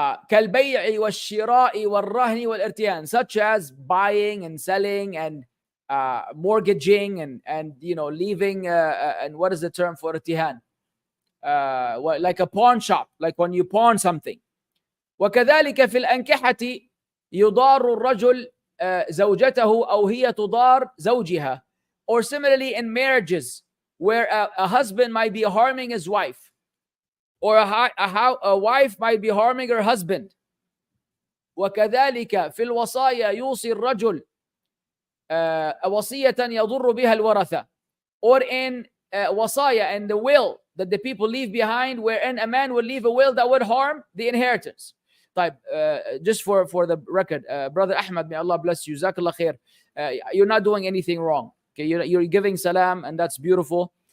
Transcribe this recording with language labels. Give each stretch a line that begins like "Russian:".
Arabic: كالبيع والشراء والرهن والارتهان,
English: such as buying and selling and mortgaging and leaving and what is the term for irtihan? Like a pawn shop, like when you pawn something.
Arabic: وكذلك في الأنكحة يضار الرجل زوجته أو هي تضار زوجها.
English: Or similarly in marriages, where a husband might be harming his wife, or a wife might be harming her husband.
Arabic: وكذلك في الوصايا يوصي الرجل وصية يضر بها الورثة.
English: Or in wasaya, in the will that the people leave behind, wherein a man will leave a will that would harm the inheritance. طيب, just for the record, Brother Ahmed, may Allah bless you. Jazakallah khair. You're not doing anything wrong. Okay, you're giving salam, and that's beautiful.